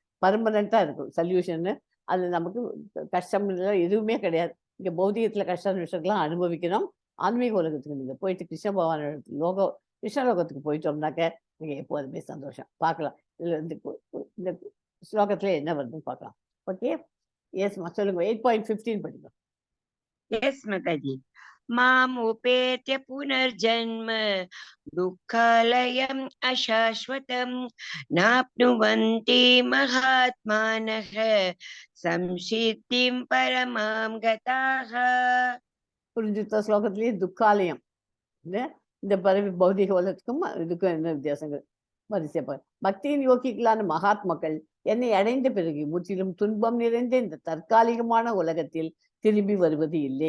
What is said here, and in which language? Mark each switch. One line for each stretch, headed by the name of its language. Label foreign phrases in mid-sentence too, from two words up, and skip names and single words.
Tamil: பர்மனண்டா இருக்கும் சொல்யூஷன். அது நமக்கு கஷ்டம் எதுவுமே கிடையாது. இங்க பௌதிகத்துல கஷ்ட நிமிஷங்கள்லாம் அனுபவிக்கணும். ஆன்மீக உலகத்துக்கு நீங்க போயிட்டு கிருஷ்ண பகவான் கிருஷ்ணலோகத்துக்கு போயிட்டோம்னாக்க நீங்க எப்போதுமே சந்தோஷம் பார்க்கலாம். இதுல இந்த ஸ்லோகத்துல என்ன வருதுன்னு பார்க்கலாம். ஓகே, எஸ்மா சொல்லுங்க. 8.15 படிக்கும்.
English: Yes, Mataji.
Sanskrit: मामुपेत्य पुनर्जन्म दुःखालयम् अशाश्वतम् नाप्नुवन्ति महात्मानः संसिद्धिं परमां गताः.
Tamil: புரிஞ்சுத்த ஸ்லோகத்திலேயே துக்காலயம் இந்த பரவி பௌதிக உலகத்துக்கும் இதுக்கும் என்ன வித்தியாசங்கள் வரிசைப்பா. பக்தியின் யோகிகளான மகாத்மாக்கள் என்னை அடைந்த பிறகு முற்றிலும் துன்பம் நிறைந்த இந்த தற்காலிகமான உலகத்தில் திரும்பி வருவது இல்லை.